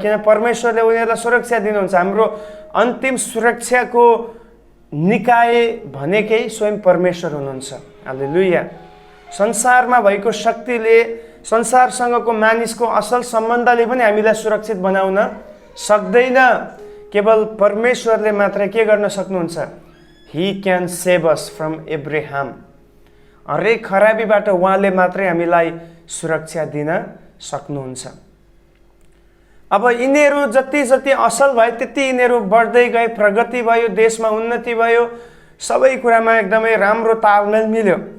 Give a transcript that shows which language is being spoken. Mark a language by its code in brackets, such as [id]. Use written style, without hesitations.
[ne] किन परमेश्वरले उनीहरूलाई सुरक्षा दिनुहुन्छ। हाम्रो अन्तिम सुरक्षाको निकाय भनेकै स्वयं परमेश्वर हुनुहुन्छ। हालेलुया। संसारमा भएको शक्तिले, संसारसँगको मानिसको असल सम्बन्धले पनि हामीलाई सुरक्षित बनाउन सक्दैन। केवल परमेश्वरले मात्रै के गर्न सक्नुहुन्छ? [en] He can save us from every harm. [ne] हरेक खराबीबाट उहाँले मात्रै हामीलाई सुरक्षा दिन सक्नुहुन्छ। अब यिनीहरू जति जति असल भए त्यति यिनीहरू बढ्दै गए, प्रगति भयो, देशमा उन्नति भयो, सबै कुरामा एकदमै राम्रो तालमेल मिल्यो।